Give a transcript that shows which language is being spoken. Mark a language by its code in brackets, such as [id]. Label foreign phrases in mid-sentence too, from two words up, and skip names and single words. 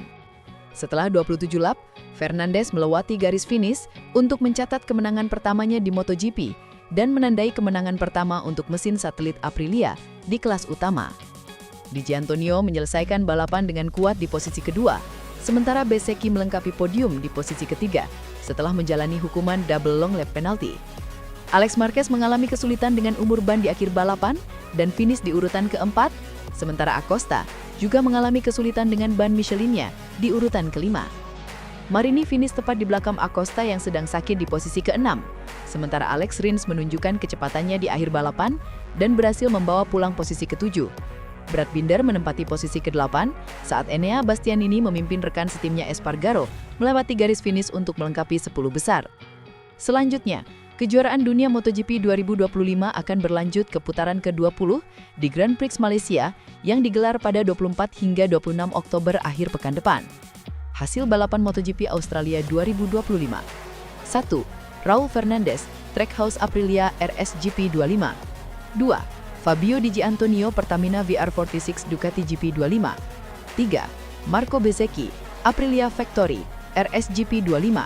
[id] Setelah 27 lap, Fernandez melewati garis finish untuk mencatat kemenangan pertamanya di MotoGP dan menandai kemenangan pertama untuk mesin satelit Aprilia di kelas utama. Digi Antonio menyelesaikan balapan dengan kuat di posisi kedua, sementara Bezzecchi melengkapi podium di posisi ketiga setelah menjalani hukuman [en] double long lap penalty. [id] Alex Marquez mengalami kesulitan dengan umur ban di akhir balapan dan finish di urutan keempat, sementara Acosta juga mengalami kesulitan dengan ban Michelin-nya di urutan kelima. Marini finish tepat di belakang Acosta yang sedang sakit di posisi ke-6, sementara Alex Rins menunjukkan kecepatannya di akhir balapan dan berhasil membawa pulang posisi ke-7. Brad Binder menempati posisi ke-8 saat Enea Bastianini memimpin rekan setimnya Espargaro melewati garis finish untuk melengkapi 10 besar. Selanjutnya, kejuaraan dunia MotoGP 2025 akan berlanjut ke putaran ke-20 di Grand Prix Malaysia yang digelar pada 24 hingga 26 Oktober akhir pekan depan. Hasil balapan MotoGP Australia 2025. 1. Raul Fernandez, Trackhouse Aprilia RSGP 25. 2. Fabio Digi Antonio Pertamina VR46 Ducati GP25. 3. Marco Bezzecchi, Aprilia Factory RSGP 25.